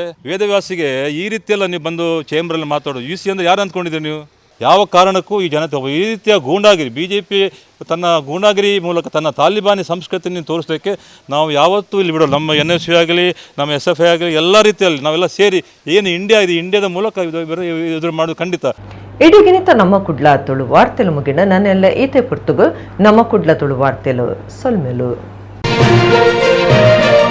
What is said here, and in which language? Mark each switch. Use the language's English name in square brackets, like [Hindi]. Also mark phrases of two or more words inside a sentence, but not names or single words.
[Kannada] ವೇದವ್ಯಾಸಿಗೆ ಈ ರೀತಿಯೆಲ್ಲ ನೀವು ಬಂದು ಚೇಂಬರಲ್ಲಿ ಮಾತಾಡೋದು, VC ಅಂದರೆ ಯಾರು ಅಂದ್ಕೊಂಡಿದ್ದೀರಿ ನೀವು? ಯಾವ ಕಾರಣಕ್ಕೂ ಈ ಜನತೆ ಈ ರೀತಿಯ ಗೂಂಡಾಗಿರಿ, BJP ತನ್ನ ಗೂಂಡಾಗಿರಿ ಮೂಲಕ ತನ್ನ ತಾಲಿಬಾನಿ ಸಂಸ್ಕೃತಿಯನ್ನು ತೋರಿಸಲಿಕ್ಕೆ ನಾವು ಯಾವತ್ತೂ ಇಲ್ಲಿ ಬಿಡೋಲ್ಲ. ನಮ್ಮ NSU ಆಗಲಿ, ನಮ್ಮ SFI ಆಗಲಿ, ಎಲ್ಲ ರೀತಿಯಲ್ಲಿ ನಾವೆಲ್ಲ ಸೇರಿ ಏನು ಇಂಡಿಯಾ ಇದೆ, ಇಂಡಿಯಾದ ಮೂಲಕ ಎದುರು ಮಾಡೋದು ಖಂಡಿತ. [Tulu] ಇಡೀಗಿನಿತ ನಮ್ಮ ಕುಡ್ಲ ತುಳು ವಾರ್ತೆಲು ಮುಗಿನ ನಾನೆಲ್ಲ ಈತೆ ಪುರ್ತುಗು ನಮ್ಮ ಕುಡ್ಲ ತುಳು ವಾರ್ತೆಲು ಸೊಲ್ಮೆಲು.